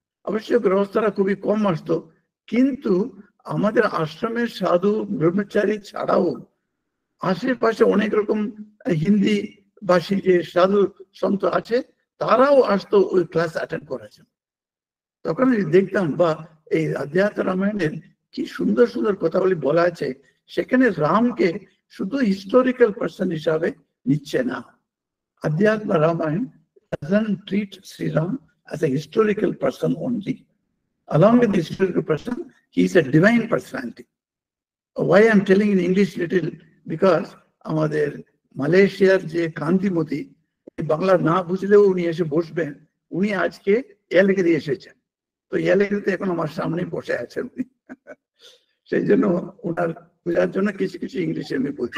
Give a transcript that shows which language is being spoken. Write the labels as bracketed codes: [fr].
[bn] অবশ্যই গৃহস্থরা খুবই কম আসতো, কিন্তু আমাদের আশ্রমের সাধু ব্রহ্মচারী ছাড়াও আশেপাশে অনেক রকম হিন্দি ভাষী যে সাধু সন্ত আছে, তারাও আসতো ওই ক্লাস অ্যাটেন্ড করার জন্য। তখন দেখতাম বা এই আধ্যাত্ম রামায়ণের কি সুন্দর সুন্দর কথাগুলি বলা আছে। সেখানে রামকে শুধু হিস্টোরিক্যাল পার্সন হিসাবে নিচ্ছে না। [en] Adhyatma Ramayana doesn't treat Sri Ram as a historical person only. Along with the historical person, he is a divine personality. Why I'm telling in English little, because [bn] আমাদের মালয়েশিয়ার যে কান্তিমতি, বাংলা না বুঝলেও উনি এসে বসবেন। উনি আজকে এলাকাতে এসেছেন, তো এলাকাতে এখন আমার সামনে বসে আছেন উনি। সেই জন্য ওনার বোঝার জন্য কিছু কিছু ইংলিশে আমি বলছি।